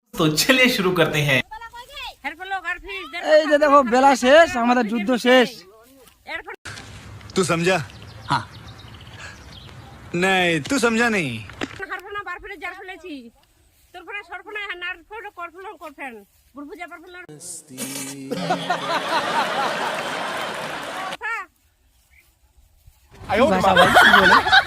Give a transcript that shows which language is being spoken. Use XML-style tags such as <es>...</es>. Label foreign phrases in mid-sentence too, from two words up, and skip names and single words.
<hi>तो चलिए शुरू करते हैं।</hi> <bn>এই যে দেখো বেলা শেষ, আমাদের যুদ্ধ শেষ।</bn> <hi>तू समझा? हाँ। नहीं तू समझा नहीं।</hi> <bn>ভাষা ভাই কি বলে?</bn>